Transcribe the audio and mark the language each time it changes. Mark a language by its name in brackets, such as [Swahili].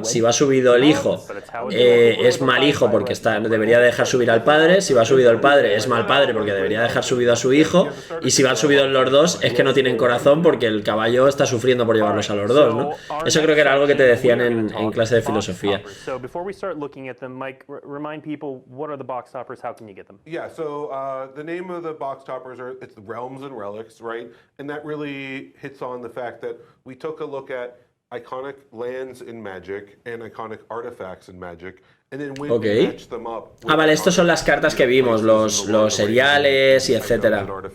[Spanish] Si va subido el hijo, es mal hijo porque debería dejar subir al padre. Si va subido el padre, es mal padre porque debería dejar subido a su hijo. Y si van subidos los dos, es que no tienen corazón porque el caballo está sufriendo por llevarlos a los dos, ¿no? Eso creo que era algo que te decían en clase de filosofía. [English] What are the box toppers? How can you get them? Yeah, so the name of the box toppers it's the Realms and Relics, right? And that really hits on the fact that we took a look at iconic lands in Magic and iconic artifacts in Magic. And then we matched them up. [Spanish] Vale, estos son las cartas que vimos, los seriales y etcétera.